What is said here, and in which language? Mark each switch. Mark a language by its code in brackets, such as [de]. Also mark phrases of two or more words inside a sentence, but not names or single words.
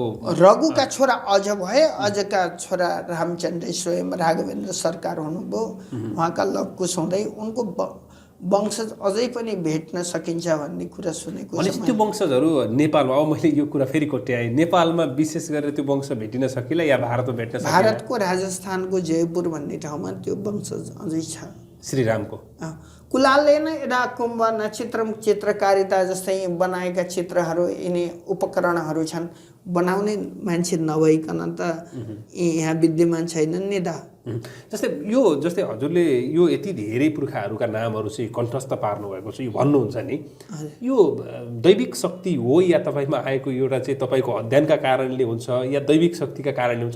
[ne] रघुका छोरा अझ भए, अझका छोरा रामचन्द्र स्वयं राघवेन्द्र सरकार हुनुभयो, उहाँका लवकुश हुँदै उनको वंशज अझै पनि भेट्न सकिन्छ भन्ने कुरा सुनेको छ। भनेपछि त्यो वंशजहरू नेपालमा, अब मैले यो कुरा फेरि कोट्याएँ, नेपालमा विशेष गरेर त्यो वंश भेटिन सकिला या भारतमा भेट्न सकिला? भारतको राजस्थानको जयपुर भन्ने ठाउँमा त्यो वंशज अझै छ श्रीरामको। कुलालले नै [sa] यदा कुम्भ नक्षत्रम [ne] चित्रकारिता जस्तै बनाएका चित्रहरू यिनी उपकरणहरू छन्, बनाउने मान्छे नभइकन त यहाँ विद्यमान छैनन् नि दा। जस्तै हजुरले यो यति धेरै पुर्खाहरूका नामहरू चाहिँ कण्ठस्थ पार्नु भएको छ, यो भन्नुहुन्छ नि, यो दैविक शक्ति हो या तपाईँमा आएको एउटा चाहिँ तपाईँको अध्ययनका कारणले हुन्छ या दैविक शक्तिका कारणले हुन्छ?